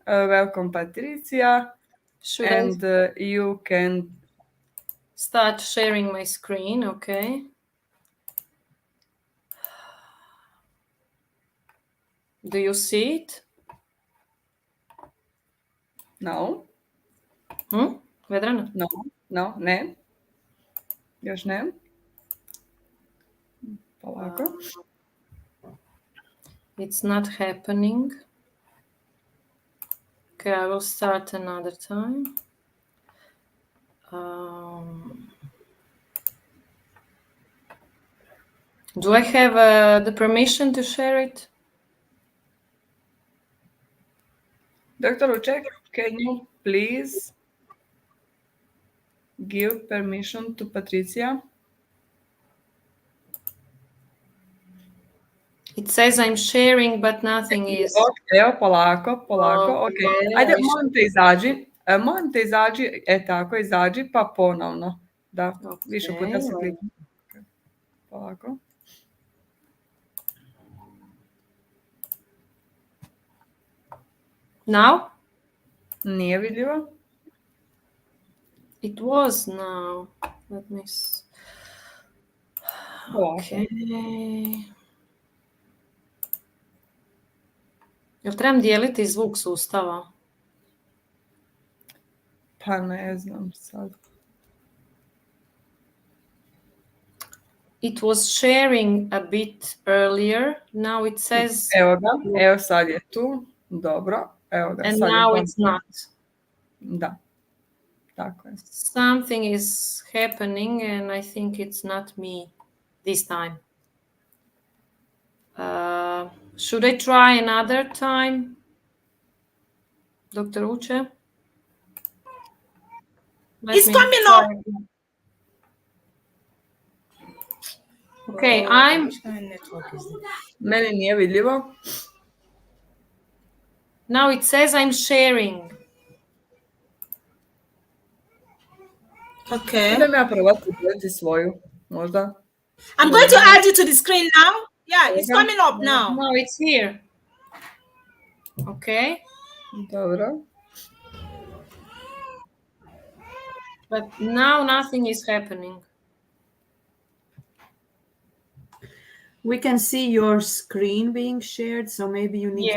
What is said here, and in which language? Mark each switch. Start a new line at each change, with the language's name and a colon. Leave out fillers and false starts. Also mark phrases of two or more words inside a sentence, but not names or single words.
English: Welcome, Patricia. Should I You can start sharing my screen? Okay. Do you see it? No. Vedrana?
Croatian: No, ne. Još ne. Polako.
English: It's not happening. Okay, I will start another time. Do I have the permission to share it? Dr. Uček, can you please give permission to Patricia? It says I'm sharing, but nothing is.
Croatian: Evo, polako. Ok. Ajde, molim te izađi, tako, izađi, pa ponovno. Da, više puta se klikne. Polako.
English: Now?
Croatian: Nije vidljivo.
English: It was now. Let me see. Okay.
Croatian: Jel trebam dijeliti zvuk sustava? Pa ne znam sad.
English: It was sharing a bit earlier. Now it says...
Croatian: Evo ga, evo sad je tu. Dobro, evo ga.
English: And sad now je it's not.
Croatian: Da, tako je.
English: Something is happening and I think it's not me this time. Should I try another time? Dr. Uche? It's coming up. Okay, I'm...
Croatian: Meni nije vidljivo.
English: Now it says I'm sharing. Okay.
Croatian: Idem ja probati udjeti svoju, možda.
English: I'm going to add you to the screen now. Yeah, it's coming up now. No, it's here. Okay. Dobro. But now nothing is happening. We can see your screen being shared, so maybe you need